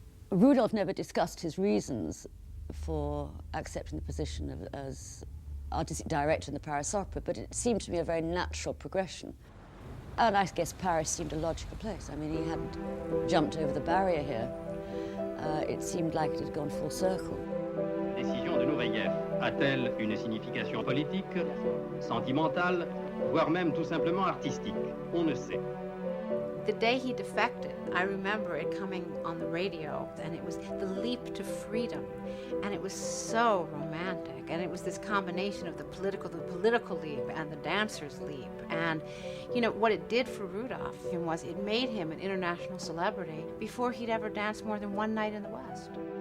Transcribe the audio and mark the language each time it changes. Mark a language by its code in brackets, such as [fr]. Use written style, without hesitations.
[en] Rudolf never discussed his reasons for accepting the position as artistic director in the Paris Opera, but it seemed to me a very natural progression. And I guess Paris seemed a logical place. I mean, he hadn't jumped over the barrier here. It seemed like it had gone full circle. [fr] Décision de Nureyev a-t-elle une signification politique, sentimentale, voire même tout simplement artistique? On ne sait. [en] The day he defected, I remember it coming on the radio, and it was the leap to freedom, and it was so romantic, and it was this combination of the political leap and the dancer's leap, and you know what it did for Rudolf was it made him an international celebrity before he'd ever danced more than one night in the West.